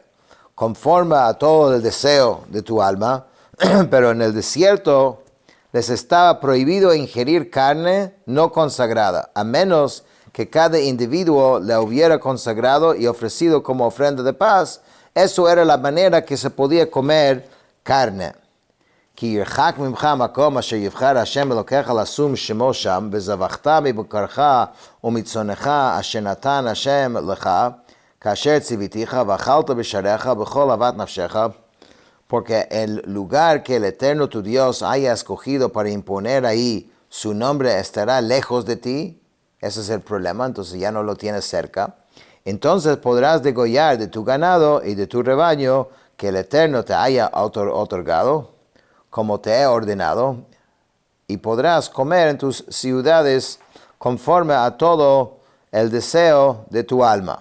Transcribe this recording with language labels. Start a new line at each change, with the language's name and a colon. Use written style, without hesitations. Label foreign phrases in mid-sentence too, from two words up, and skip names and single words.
Spanish: Conforme a todo el deseo de tu alma, pero en el desierto les estaba prohibido ingerir carne no consagrada, a menos que cada individuo la hubiera consagrado y ofrecido como ofrenda de paz. Eso era la manera que se podía comer carne.
Hebrew: כי ירחק ממך מקום אשר יבחר השם אלוקיך לשום שמו שם, וזבחת מבקרך ומצונך אשר נתן השם לך, כאשר ציוויתיך, ואכלת בשעריך בכל אהבת נפשך,
Spanish: porque el lugar que el Eterno tu Dios haya escogido para imponer ahí, su nombre estará lejos de ti. Ese es el problema, entonces ya no lo tienes cerca. Entonces podrás degollar de tu ganado y de tu rebaño que el Eterno te haya otorgado, como te he ordenado, y podrás comer en tus ciudades conforme a todo el deseo de tu alma.